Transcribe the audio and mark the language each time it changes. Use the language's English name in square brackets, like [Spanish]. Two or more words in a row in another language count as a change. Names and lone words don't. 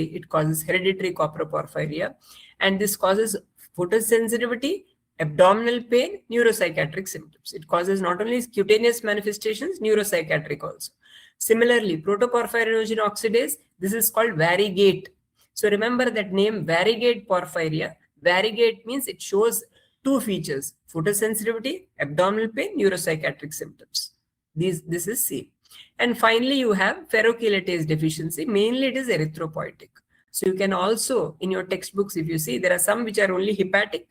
[English] It causes hereditary coproporphyria, and this causes photosensitivity, abdominal pain, neuropsychiatric symptoms. It causes not only cutaneous manifestations, neuropsychiatric also. Similarly, protoporphyrinogen oxidase, this is called variegate. So remember that name, variegate porphyria. Variegate means it shows two features: photosensitivity, abdominal pain, neuropsychiatric symptoms. This is C. And finally, you have ferrochelatase deficiency. Mainly it is erythropoietic. So you can also, in your textbooks, if you see, there are some which are only hepatic.